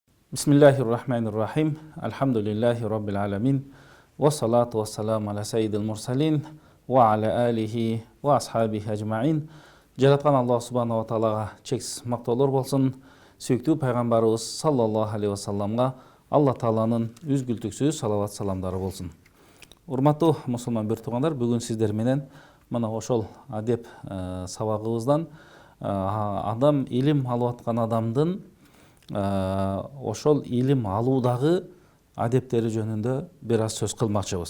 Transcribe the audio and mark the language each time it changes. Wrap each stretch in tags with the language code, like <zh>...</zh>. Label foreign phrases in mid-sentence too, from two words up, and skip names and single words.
<ar>بسم الله الرحمن الرحيم. الحمد لله رب العالمين. والصلاة والسلام على سيد المرسلين. وعلى آله وأصحابه أجمعين.</ar> <ky>Жараткан</ky> <ar>الله سبحانه وتعالى</ar> <ky>чексиз мактоолор болсун. Сүйүктүү пайгамбарыбыз</ky> <ar>صلى الله عليه وسلم</ar> <ky>Алла тааланын үзгүлтүксүз салават саламдары болсун. Урматтуу мусулман бир туугандар, бүгүн сиздер менен мына ошол адеп сабагыбыздан адам илим алып аткан адамдын ошол илим алуудагы адептери жөнүндө бир аз сөз кылмакчыбыз.</ky>